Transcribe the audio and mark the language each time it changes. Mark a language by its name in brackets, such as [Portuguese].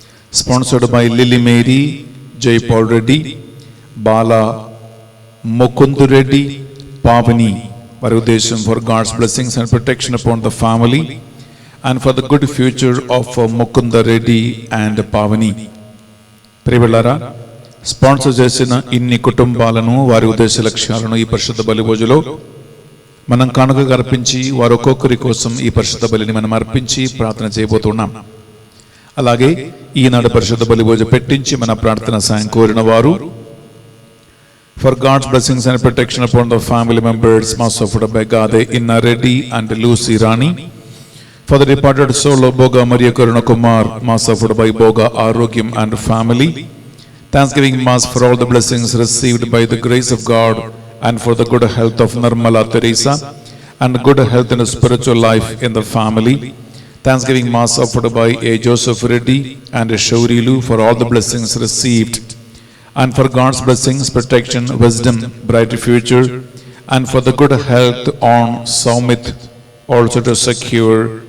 [English] Sponsored by Lily Mary, Jay Paul Reddy, Bala Mukundu Reddy, Pavani. [Telugu] Vari Udesham [English] for God's blessings and protection upon the family and for the good future of Mukunda Reddy and Pavani. [Telugu] Priyalara, sponsor చేసిన ఇన్ని కుటుంబాలను, వారి ఉద్దేశ లక్ష్యాలను ఈ పరిశుద్ధ బలి భోజలో మనం కానుకగా అర్పించి వారు ఒక్కొక్కరి కోసం ఈ పరిశుద్ధ బలిని మనం అర్పించి ప్రార్థన చేయబోతున్నాం. అలాగే ఈనాడు పరిశుద్ధ బలి భోజ పెట్టించి మన ప్రార్థన సాయం కోరిన వారు [English] For God's blessings and protection upon the family members mass offered by Gade Inna Reddy and Lucy Rani, for the departed soul of Boga Mariya Karuna Kumar mass offered by Boga Arogyam and family. Thanksgiving Mass for all the blessings received by the grace of God and for the good health of Nirmala Teresa and good health in the spiritual life in the family. Thanksgiving Mass offered by A. Joseph Reddy and Shaurilu for all the blessings received and for God's blessings, protection, wisdom, bright future and for the good health on Saumit, also to secure